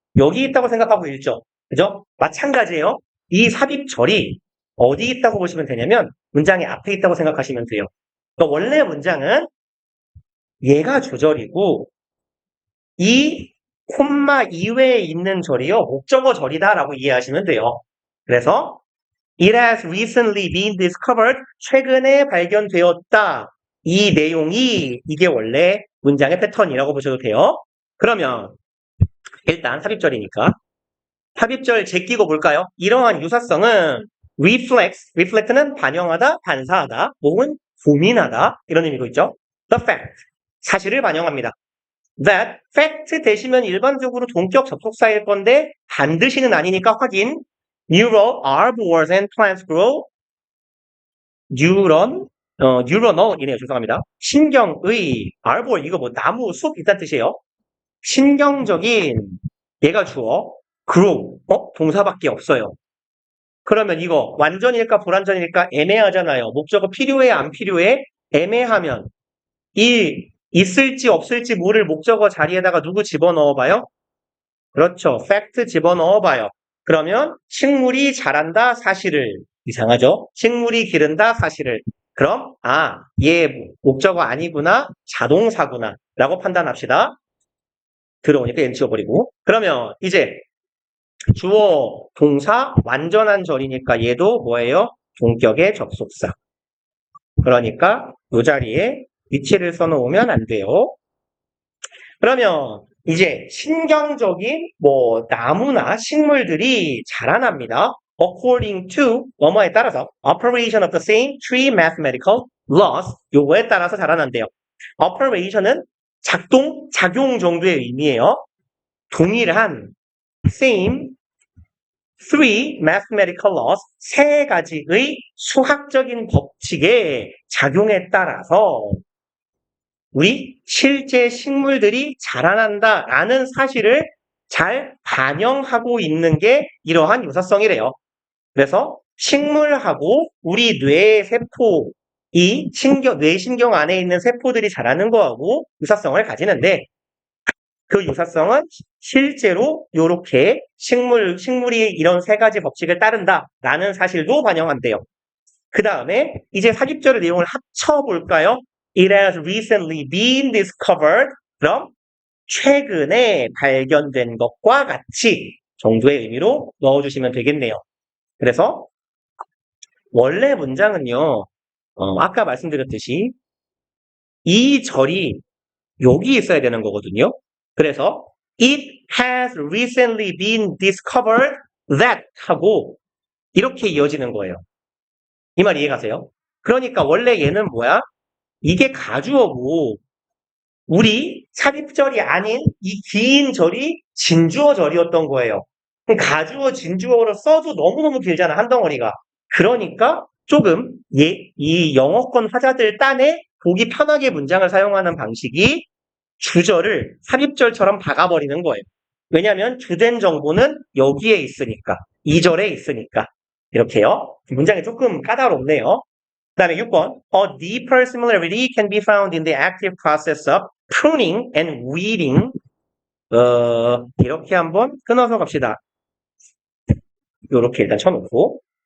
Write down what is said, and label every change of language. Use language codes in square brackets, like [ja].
[ko] 여기 있다고 생각하고 읽죠. 그죠? 마찬가지예요. 이 삽입절이 어디 있다고 보시면 되냐면 문장의 앞에 있다고 생각하시면 돼요. 그러니까 원래 문장은 얘가 조절이고 이 콤마 이외에 있는 절이요. 목적어 절이다라고 이해하시면 돼요. 그래서 [en] It has recently been discovered. [ko] 최근에 발견되었다. 이 내용이 이게 원래 문장의 패턴이라고 보셔도 돼요. 그러면 일단 삽입절이니까 삽입절 제끼고 볼까요? 이러한 유사성은 reflect는 반영하다, 반사하다, 혹은 고민하다 이런 의미고 있죠. The fact, 사실을 반영합니다. That fact 대시면 일반적으로 동격 접속사일 건데 반드시는 아니니까 확인. [en] Neural herbivores and plants grow. [ko] neuronal이네요. 죄송합니다. 신경의 herbivore 이거 뭐 나무 숲 이딴 뜻이에요. 신경적인 얘가 주어 grow 동사밖에 없어요. 그러면 이거 완전일까 불완전일까 애매하잖아요. 목적어 필요해 안 필요해? 애매하면 이 있을지 없을지 모를 목적어 자리에다가 누구 집어넣어봐요? 그렇죠. fact 집어넣어봐요. 그러면 식물이 자란다 사실을 이상하죠? 식물이 기른다 사실을 그럼 얘 목적어 아니구나 자동사구나 라고 판단합시다. 들어오니까 얘는 지워버리고 그러면 이제 주어 동사 완전한 절이니까 얘도 뭐예요? 동격의 접속사. 그러니까 이 자리에 위치를 써놓으면 안 돼요. 그러면 이제 신경적인 나무나 식물들이 자라납니다. [en] According to [ko] 뭐뭐에 따라서 [en] operation of the same three mathematical laws [ko] 요거에 따라서 자라난대요. operation은 작용 정도의 의미예요. 동일한 [en] same three mathematical laws [ko] 세 가지의 수학적인 법칙의 작용에 따라서 우리 실제 식물들이 자라난다라는 사실을 잘 반영하고 있는 게 이러한 유사성이래요. 그래서 식물하고 우리 뇌의 세포, 뇌신경 안에 있는 세포들이 자라는 거하고 유사성을 가지는데 그 유사성은 실제로 이렇게 식물이 이런 세 가지 법칙을 따른다라는 사실도 반영한대요. 그 다음에 이제 사집절의 내용을 합쳐볼까요? [en] It has recently been discovered. [ko] 그럼 최근에 발견된 것과 같이 정도의 의미로 넣어주시면 되겠네요. 그래서 원래 문장은요. 아까 말씀드렸듯이 이 절이 여기 있어야 되는 거거든요. 그래서 [en] It has recently been discovered that [ko] 하고 이렇게 이어지는 거예요. 이 말 이해가세요? 그러니까 원래 얘는 뭐야? 이게 가주어고 우리 삽입절이 아닌 이 긴 절이 진주어 절이었던 거예요. 가주어, 진주어로 써도 너무너무 길잖아, 한 덩어리가. 그러니까 조금 이 영어권 화자들 딴에 보기 편하게 문장을 사용하는 방식이 주절을 삽입절처럼 박아버리는 거예요. 왜냐하면 주된 정보는 여기에 있으니까. 2절에 있으니까. 이렇게요. 문장이 조금 까다롭네요. 그 다음에 6번. [en] A deeper similarity can be found in the active process of pruning and weeding. [ko] 이렇게 한번 끊어서 갑시다. 이렇게 일단 쳐놓고.